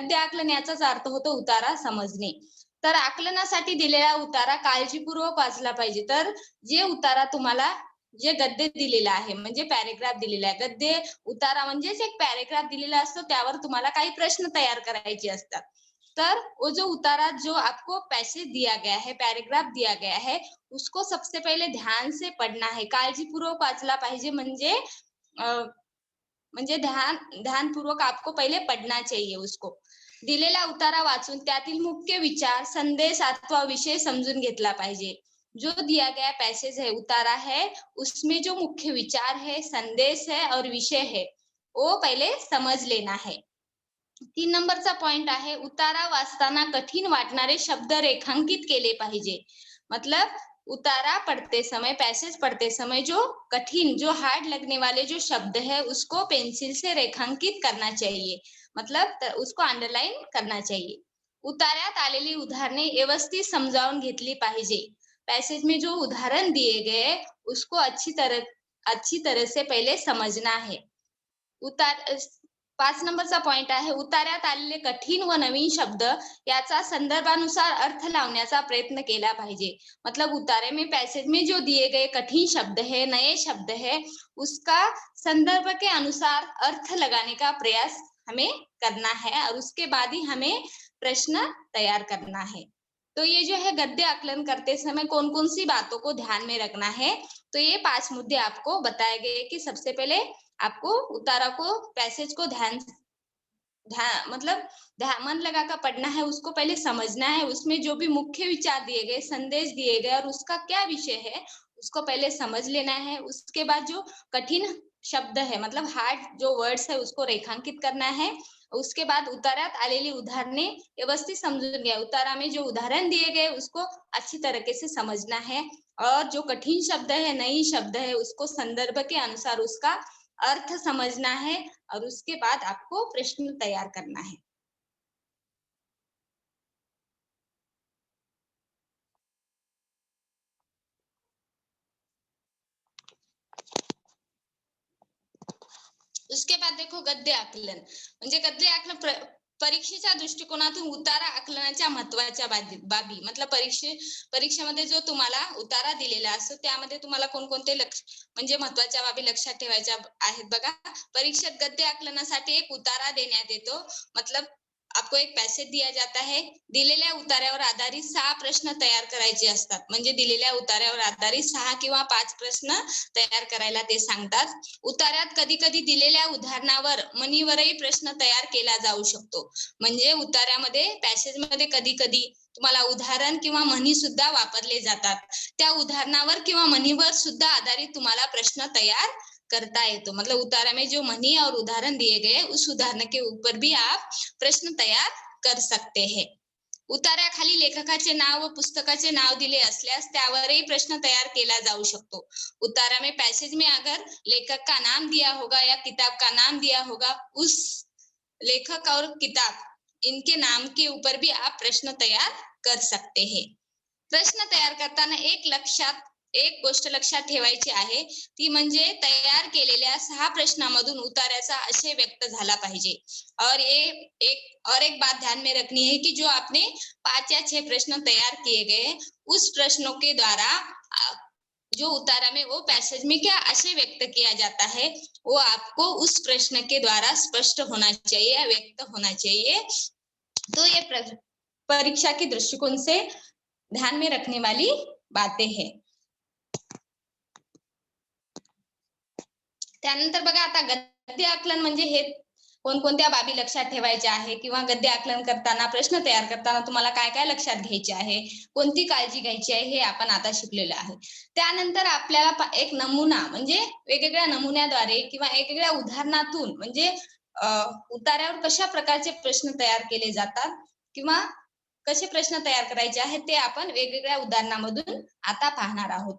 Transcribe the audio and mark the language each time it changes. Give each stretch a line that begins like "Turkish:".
Marathi: गद्य आकलन याचाच अर्थ होतो उतारा समजणे. तर आकलनासाठी दिलेला उतारा काळजीपूर्वक वाचला पाहिजे. तर जे उतारा तुम्हाला जे गद्य दिलेलं आहे म्हणजे पॅरेग्राफ दिलेला आहे. गद्य उतारा म्हणजेच एक पॅरेग्राफ दिलेला असतो, त्यावर तुम्हाला काही प्रश्न तयार करायचे असतात.
Hindi: तर वो जो उतारा जो आपको पैसेज दिया गया है, पैराग्राफ दिया गया है, उसको सबसे पहले ध्यान से पढ़ना है.
Marathi: काळजीपूर्वक वाचला पाहिजे. म्हणजे
Hindi: ध्यानपूर्वक आपको पहिले पढ़ना चाहिए उसको.
Marathi: दिलेला उतारा वाचून त्यातील मुख्य विचार, संदेश अथवा विषय समजून घेतला पाहिजे.
Hindi: जो दिया गया पैसेज है, उतारा है, उसमें जो मुख्य विचार है, संदेश है और विषय है, वो पहिले समज लेना है.
Marathi: 3 नंबरचा पॉइंट आहे, उतारा वाचताना कठीण वाटणारे शब्द रेखांकित केले पाहिजे.
Hindi: मतलब उतारा पढ़ते समय, पैसेज पढ़ते समय जो कठिन, जो हार्ड लगने वाले जो शब्द है उसको पेंसिल से रेखांकित करना चाहिए, मतलब उसको अंडरलाइन करना चाहिए.
Marathi: उतार्यात आलेली उदाहरणे व्यवस्थित समजावून घेतली पाहिजे.
Hindi: पैसेज में जो उदाहरण दिए गए उसको अच्छी तरह से पहले समझना है.
Marathi: उतार 5 नंबरचा पॉइंट आहे, उतार्यात आलेले कठीण व नवीन शब्द याचा संदर्भानुसार अर्थ लावण्याचा प्रयत्न केला पाहिजे.
Hindi: मतलब उतारे में, पैसेज में जो दिए गए कठिन शब्द है, नए शब्द है, उसका संदर्भ के अनुसार अर्थ लगाने का प्रयास हमें करना है और उसके बाद ही हमें प्रश्न तैयार करना है. तो ये जो है गद्य आकलन करते समय कौन कौन सी बातों को ध्यान में रखना है, तो ये 5 मुद्दे आपको बताए गए कि सबसे पहले आपको उतारा को, पैसेज को मतलब मन लगाकर पढ़ना है, उसको पहले समझना है, उसमें जो भी मुख्य विचार दिए गए, संदेश दिए गए और उसका क्या विषय है उसको पहले समझ लेना है. उसके बाद जो कठिन शब्द है, मतलब हार्ड जो वर्ड्स है उसको रेखांकित करना है. उसके बाद
Marathi: उतारात आलेली उदाहरणे व्यवस्थित समजून घ्या.
Hindi: उतारा में जो उदाहरण दिए गए उसको अच्छी तरीके से समझना है और जो कठिन शब्द है, नई शब्द है, उसको संदर्भ के अनुसार उसका अर्थ समझना है और उसके बाद आपको प्रश्न तैयार करना है. उसके बाद देखो गद्य आकलन.
Marathi: म्हणजे गद्य आकलन परीक्षेच्या दृष्टिकोनातून उतारा आकलनाच्या महत्त्वाच्या बाबी, मतलब परीक्षेमध्ये जो तुम्हाला उतारा दिलेला असतो त्यामध्ये तुम्हाला कोणकोणते म्हणजे महत्त्वाच्या बाबी लक्षात ठेवायच्या आहेत बघा. परीक्षेत गद्य आकलनासाठी एक उतारा देण्यात येतो.
Hindi: मतलब आपको एक पैसेज दिया जाता है.
Marathi: दिलेल्या उतार्यावर आधारित 6 प्रश्न तयार करायचे असतात. म्हणजे दिलेल्या उतार्यावर आधारित 6 किंवा 5 प्रश्न तयार करायला ते सांगतात. उतार्यात कधी कधी दिलेल्या उदाहरणावर मनीवरही प्रश्न तयार केला जाऊ शकतो. म्हणजे उतार्यामध्ये, पॅसेज मध्ये कधी कधी तुम्हाला उदाहरण किंवा म्हणी सुद्धा वापरले जातात. त्या उदाहरणावर किंवा म्हणीवर सुद्धा आधारित तुम्हाला प्रश्न तयार करता येतो.
Hindi: मतलब उतारा में जो म्हणी और उदाहरण दिए गए उस उदाहरण के ऊपर भी आप प्रश्न तयार कर सकते हैं.
Marathi: उतार्याखाली लेखकाचे नाव व पुस्तकाचे नाव दिले असल्यास त्यावरही प्रश्न तयार केला जाऊ शकतो.
Hindi: उतारा में, पैसेज में अगर लेखक का नाम दिया होगा या किताब का नाम दिया होगा, उस लेखक और किताब इनके नाम के ऊपर भी आप प्रश्न तयार कर सकते हैं.
Marathi: प्रश्न तयार करताना एक गोष्ट लक्षात ठेवायची आहे, ती म्हणजे तयार केलेल्या 6 प्रश्नांमधून उतार्याचा आशय व्यक्त झाला पाहिजे.
Hindi: और एक बात ध्यान में रखनी है कि जो आपने 5 या 6 प्रश्न तैयार किए गए, उस प्रश्नों के द्वारा जो उतारा में वो पैसेज में क्या आशय व्यक्त किया जाता है वो आपको उस प्रश्न के द्वारा स्पष्ट होना चाहिए, व्यक्त होना चाहिए. तो ये परीक्षा के दृष्टिकोण से ध्यान में रखने वाली बातें हैं.
Marathi: त्यानंतर बघा आता गद्य आकलन म्हणजे हे कोणकोणत्या बाबी लक्षात ठेवायच्या आहे किंवा गद्य आकलन करताना, प्रश्न तयार करताना तुम्हाला काय काय लक्षात घ्यायचे आहे, कोणती काळजी घ्यायची आहे, हे आपण आता शिकलेलो आहे. त्यानंतर आपल्याला एक नमुना, म्हणजे वेगवेगळ्या नमुन्याद्वारे किंवा वेगवेगळ्या उदाहरणातून म्हणजे उतार्यावर कशा प्रकारचे प्रश्न तयार केले जातात किंवा कसे प्रश्न तयार करायचे आहेत ते आपण वेगवेगळ्या उदाहरणामधून आता पाहणार आहोत.